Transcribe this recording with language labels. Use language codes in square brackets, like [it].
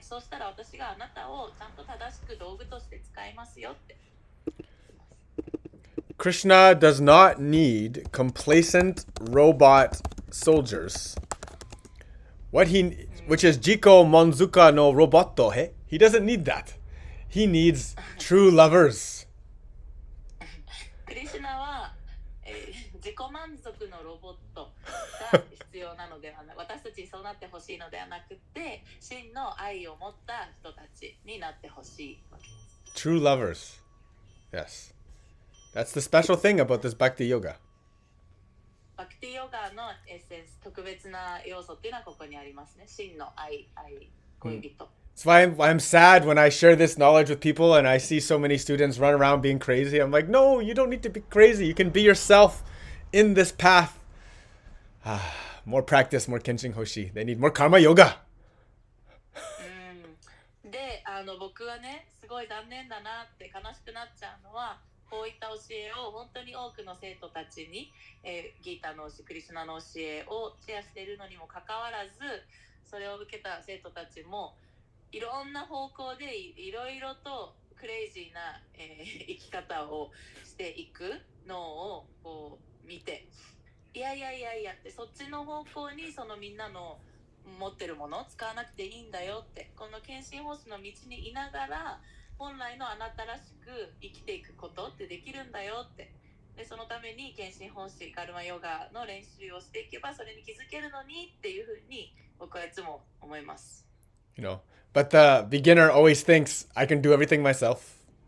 [ja] そうしたら私があなたをちゃんと正しく道具として使いますよって。 [en] Krishna does not need complacent robot soldiers. Which is [ja] Jiko Monzuka no Roboto, [en] he? He doesn't need that. He needs true lovers. [ja] クリシュナは、自己満足のロボットが必要なのではなく、私たちにそうなってほしいのではなくて、真の愛を持った人たちになってほしいわけです。 [en] True lovers. Yes. That's the special thing about this Bhakti Yoga. [ja] バクティヨガのエッセンス、特別な要素っていうのはここにありますね。真の愛、恋人。 [en] That's why I'm sad when I share this knowledge with people and I see so many students run around being crazy. I'm like, no, you don't need to be crazy. You can be yourself in this path. More practice, more kenshin hoshi. They need more karma yoga. [ja] で、僕はね、すごい残念だなって悲しくなっちゃうのは、こういった教えを本当に多くの生徒たちに、ギータのクリシュナの教えをシェアしているのにもかかわらず、それを受けた生徒たちも、いろんな方向でいろいろとクレイジーな、生き方をしていくのをこう見て、いやってそっちの方向にそのみんなの持ってるものを使わなくていいんだよって、この献身奉仕の道にいながら本来のあなたらしく生きていくことってできるんだよって。でそのために献身奉仕カルマヨガの練習をしていけばそれに気づけるのにっていうふうに僕はいつも思います。 [en] You know, but the beginner always thinks I can do everything myself.